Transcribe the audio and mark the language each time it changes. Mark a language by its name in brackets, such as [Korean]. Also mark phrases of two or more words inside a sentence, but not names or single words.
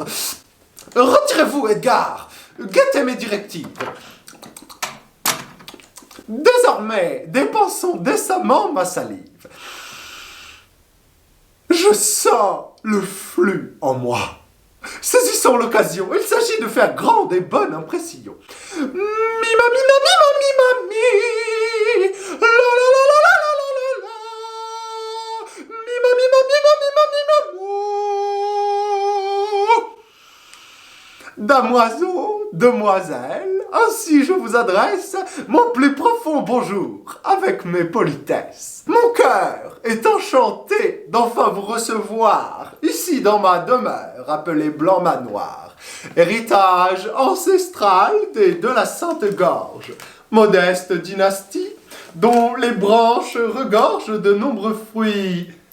[French] Retirez-vous, Edgar, guettez mes directives. Désormais, dépensons décemment ma salive. Je sens le flux en moi. Saisissons l'occasion, il s'agit de faire grande et bonne impression. Mi ma mi ma mi ma mi ma mi. La la la la la la la la la. Mi ma mi ma mi ma mi ma mi ma mou. Damoiseau, demoiselle, ainsi je vous adresse mon plus profond bonjour avec mes politesses. Mon cœur est enchanté d'enfin vous recevoir ici dans ma demeure appelée Blanc-Manoir, héritage ancestral de la Sainte-Gorge, modeste dynastie dont les branches regorgent de nombreux fruits